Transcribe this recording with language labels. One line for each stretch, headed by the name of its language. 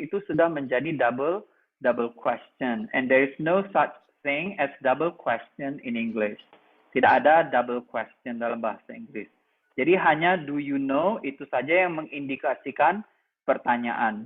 Indonesian: Itu sudah menjadi double question.
English: And there is no such thing as double question in English.
Indonesian: Tidak ada double question dalam bahasa Inggris. Jadi hanya
English: do you know
Indonesian: itu saja yang mengindikasikan pertanyaan.